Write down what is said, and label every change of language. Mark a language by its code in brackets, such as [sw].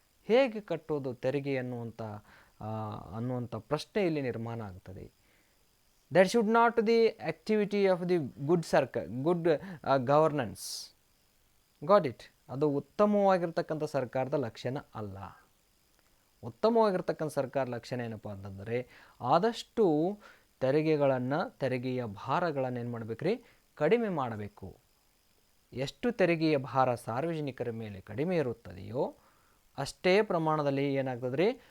[kn] ಹೇಗೆ ಕಟ್ಟೋದು ತೆರಿಗೆ ಅನ್ನುವಂಥ ಪ್ರಶ್ನೆ ಇಲ್ಲಿ ನಿರ್ಮಾಣ ಆಗ್ತದೆ. [en] That should not the activity of the good governance. Got it? [kn] ಅದು ಉತ್ತಮವಾಗಿರ್ತಕ್ಕಂಥ ಸರ್ಕಾರದ ಲಕ್ಷಣ ಅಲ್ಲ. ಉತ್ತಮವಾಗಿರ್ತಕ್ಕಂಥ ಸರ್ಕಾರ ಲಕ್ಷಣ ಏನಪ್ಪ ಅಂತಂದರೆ, ಆದಷ್ಟು ತೆರಿಗೆಯ ಭಾರಗಳನ್ನು ಏನು ಮಾಡಬೇಕ್ರಿ? ಕಡಿಮೆ ಮಾಡಬೇಕು. ಎಷ್ಟು ತೆರಿಗೆಯ ಭಾರ ಸಾರ್ವಜನಿಕರ ಮೇಲೆ ಕಡಿಮೆ ಇರುತ್ತದೆಯೋ ಅಷ್ಟೇ ಪ್ರಮಾಣದಲ್ಲಿ ಏನಾಗ್ತದೆ ರೀ?